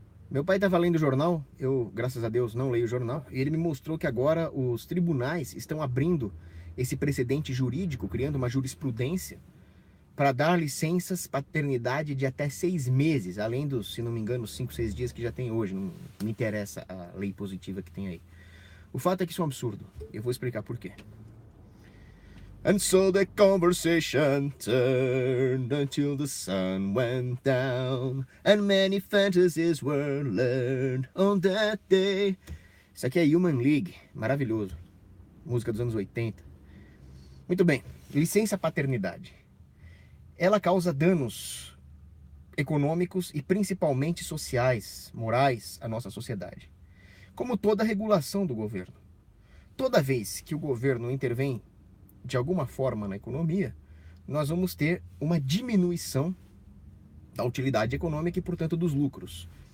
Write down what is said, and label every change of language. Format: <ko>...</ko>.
<pt>Meu pai estava lendo o jornal, eu, graças a Deus, não leio o jornal, e ele me mostrou que agora os tribunais estão abrindo esse precedente jurídico, criando uma jurisprudência para dar licenças paternidade de até 6 meses, além dos, se não me engano, 5, 6 dias que já tem hoje. Não me interessa a lei positiva que tem aí. O fato é que isso é um absurdo. Eu vou explicar por quê.</pt> <en>And so the conversation turned until the sun went down, and many fantasies were learned on that day.</en> <pt>Isso aqui é Human League, maravilhoso. Música dos anos 80. Muito bem, licença paternidade. Ela causa danos econômicos e principalmente sociais, morais, à nossa sociedade. Como toda regulação do governo. Toda vez que o governo intervém de alguma forma na economia, nós vamos ter uma diminuição da utilidade econômica e, portanto, dos lucros.</pt>